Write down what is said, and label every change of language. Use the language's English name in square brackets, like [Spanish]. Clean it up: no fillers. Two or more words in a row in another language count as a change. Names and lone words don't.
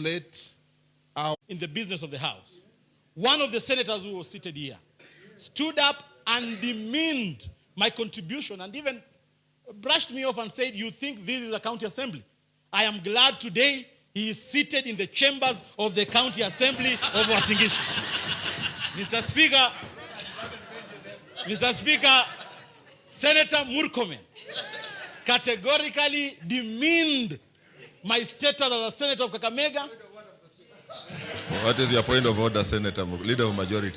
[English] In the business of the House, one of the senators who was seated here stood up and demeaned my contribution and even brushed me off and said, you think this is a county assembly? I am glad today he is seated in the chambers of the county assembly of UASIN GISHU. Mr. Speaker, Senator Murkomen categorically demeaned my status as a senator of Kakamega. What is your point of order, Senator, Leader of Majority?